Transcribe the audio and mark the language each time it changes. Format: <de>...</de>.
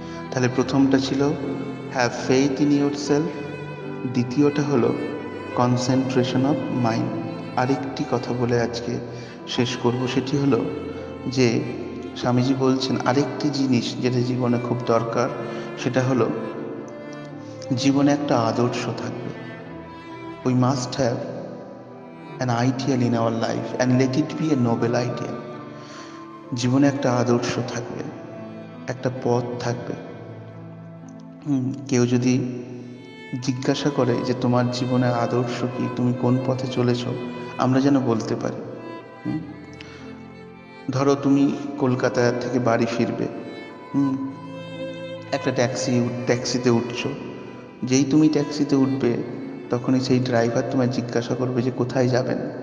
<bn>তাহলে প্রথমটা ছিল</bn> <en>have faith in yourself,</en> <bn>দ্বিতীয়টা হলো</bn> <en>Concentration of mind.</en> <bn>আরেকটি কথা বলে আজকে শেষ করব, সেটি হলো যে স্বামীজি বলছেন আরেকটি জিনিস যেটা জীবনে খুব দরকার, সেটা হলো জীবনে একটা আদর্শ থাকবে।</bn> <en>We must have an ideal in our life and let it be a noble ideal.</en> <bn>জীবনে একটা আদর্শ থাকবে, একটা পথ থাকবে। কেউ যদি জিজ্ঞাসা করে যে তোমার জীবনের আদর্শ কি, তুমি কোন পথে চলেছ, আমরা যেন বলতে পারি। ধরো তুমি কলকাতা থেকে বাড়ি ফিরবে, একটা ট্যাক্সিতে উঠছো, যেই তুমি ট্যাক্সিতে উঠবে তখনই সেই ড্রাইভার তোমায় জিজ্ঞাসা করবে যে কোথায় যাবেন।</bn>